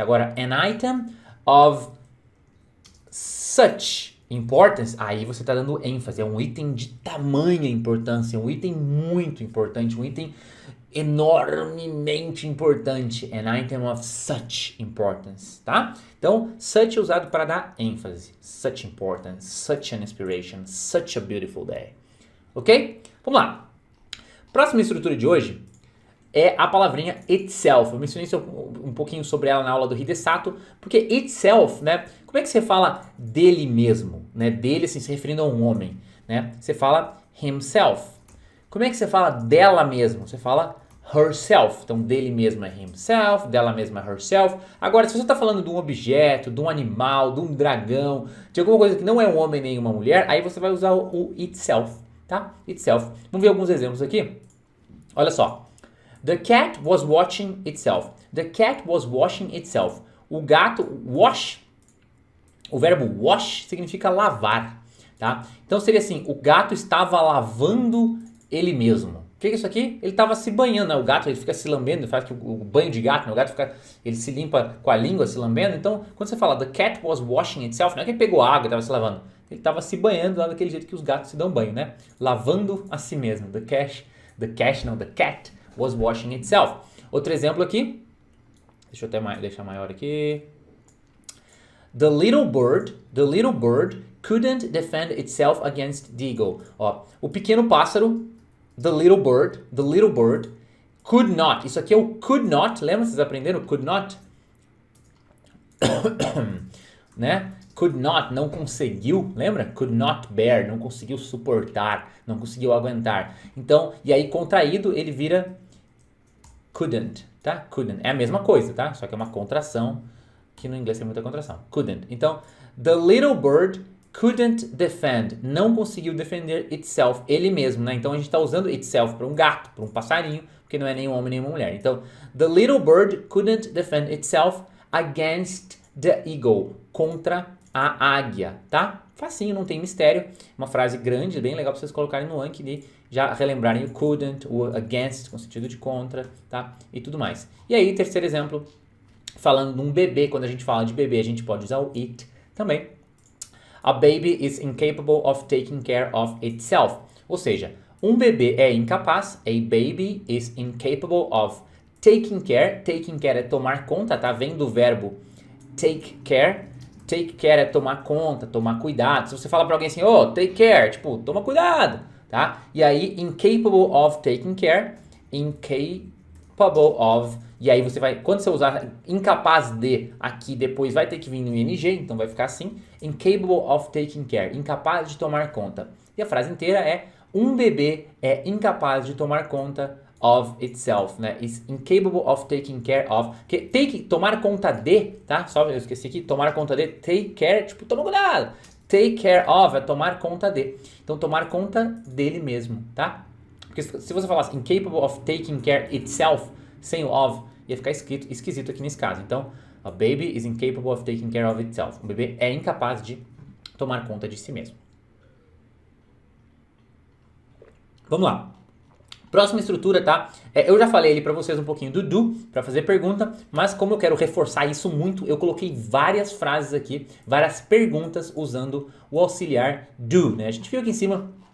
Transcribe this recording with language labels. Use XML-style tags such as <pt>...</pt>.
<pt>Agora,</pt> <en>an item of such importance,</en> <pt>aí você está dando ênfase, é um item de tamanha importância, um item muito importante, um item enormemente importante.</pt> <en>An item of such importance,</en> <pt>tá? Então, such é usado para dar ênfase.</pt> <en>Such importance, such an inspiration, such a beautiful day.</en> <pt>Ok? Vamos lá. Próxima estrutura de hoje é a palavrinha itself. Eu mencionei um pouquinho sobre ela na aula do Hidesato, porque itself, né? Como é que você fala dele mesmo, né? Dele, assim, se referindo a um homem, né? Você fala himself. Como é que você fala dela mesmo? Você fala herself. Então, dele mesmo é himself, dela mesma é herself. Agora, se você está falando de um objeto, de um animal, de um dragão, de alguma coisa que não é um homem nem uma mulher, aí você vai usar o itself. Tá? Itself. Vamos ver alguns exemplos aqui? Olha só.</pt> <en>The cat was watching itself. The cat was washing itself.</en> <pt>O gato, wash, o verbo wash significa lavar, tá? Então seria assim, o gato estava lavando ele mesmo. O que é isso aqui? Ele estava se banhando, né? O gato ele fica se lambendo, faz que o banho de gato, né? O gato ele se limpa com a língua se lambendo. Então, quando você fala</pt> <en>the cat was washing itself,</en> <pt>não é que ele pegou água e estava se lavando. Ele estava se banhando lá daquele jeito que os gatos se dão banho, né? Lavando a si mesmo.</pt> <en>The cat was washing itself.</en> <pt>Outro exemplo aqui. Deixa eu até deixar maior aqui.</pt> <en>The little bird couldn't defend itself against the eagle.</en> <pt>Ó, o pequeno pássaro,</pt> <en>the little bird could not.</en> <pt>Isso aqui é o could not. Lembra? Vocês aprenderam could not? Né? Could not, não conseguiu, lembra? Could not bear, não conseguiu suportar, não conseguiu aguentar. Então, e aí contraído ele vira couldn't, tá? Couldn't. É a mesma coisa, tá? Só que é uma contração, que no inglês tem muita contração. Couldn't. Então,</pt> <en>the little bird couldn't defend,</en> <pt>não conseguiu defender itself, ele mesmo, né? Então a gente está usando itself para um gato, para um passarinho, porque não é nem um homem nem uma mulher. Então,</pt> <en>the little bird couldn't defend itself against the eagle,</en> <pt>contra a águia, tá? Facinho, não tem mistério. Uma frase grande, bem legal para vocês colocarem no Anki e já relembrarem o couldn't, o against, com sentido de contra, tá? E tudo mais. E aí, terceiro exemplo, falando de um bebê, quando a gente fala de bebê, a gente pode usar o it também.</pt> <en>A baby is incapable of taking care of itself.</en> <pt>Ou seja, um bebê é incapaz,</pt> <en>a baby is incapable of taking care.</en> <pt>Taking care é tomar conta, tá? Vem do verbo take care. Take care é tomar conta, tomar cuidado. Se você fala pra alguém assim, take care, tipo, toma cuidado, tá? E aí,</pt> <en>incapable of taking care,</en> <pt>incapable of, e aí você vai, quando você usar incapaz de aqui depois vai ter que vir no ing, então vai ficar assim, incapable of taking care, incapaz de tomar conta. E a frase inteira é, um bebê é incapaz de tomar conta of itself, né?</pt> <en>Is incapable of taking care of.</en> <pt>Tomar conta de, tá? Só eu esqueci aqui, tomar conta de, take care, tipo, toma cuidado. Take care of é tomar conta de. Então, tomar conta dele mesmo, tá? Porque se você falasse</pt> <en>incapable of taking care itself,</en> <pt>sem o of, ia ficar esquisito aqui nesse caso. Então,</pt> <en>a baby is incapable of taking care of itself.</en> <pt>Um bebê é incapaz de tomar conta de si mesmo. Vamos lá. Próxima estrutura, tá? Eu já falei ali pra vocês um pouquinho do do, pra fazer pergunta, mas como eu quero reforçar isso muito, eu coloquei várias frases aqui, várias perguntas usando o auxiliar do, né? A gente viu aqui em cima,</pt>